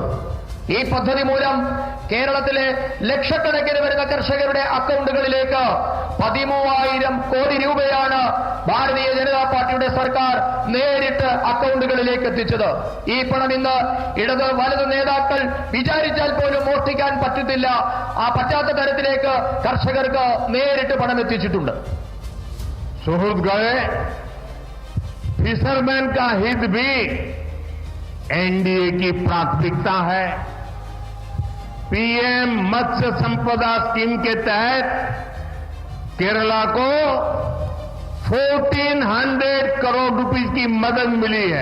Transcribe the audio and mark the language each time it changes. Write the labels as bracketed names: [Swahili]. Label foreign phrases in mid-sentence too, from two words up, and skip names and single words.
[Malayalam] ഈ പദ്ധതി മൂലം കേരളത്തിലെ ലക്ഷക്കണക്കിന് വരുന്ന കർഷകരുടെ അക്കൗണ്ടുകളിലേക്ക് 13,000 കോടി രൂപയാണ് ഭാരതീയ ജനതാ പാർട്ടിയുടെ സർക്കാർ നേരിട്ട് അക്കൗണ്ടുകളിലേക്ക് എത്തിച്ചത്. ഈ പണം ഇന്ന് ഇടത് വലതു നേതാക്കൾ വിചാരിച്ചാൽ പോലും മോഷ്ടിക്കാൻ പറ്റത്തില്ല, പറ്റാത്ത തരത്തിലേക്ക് കർഷകർക്ക് നേരിട്ട് പണം എത്തിച്ചിട്ടുണ്ട്. സുഹൃത്തുക്കളെ, [Hindi] फिशरमैन का हित भी NDA की प्राथमिकता है. PM मत्स्य संपदा स्कीम के तहत केरला को 1400 करोड़ रुपीस की मदद मिली है.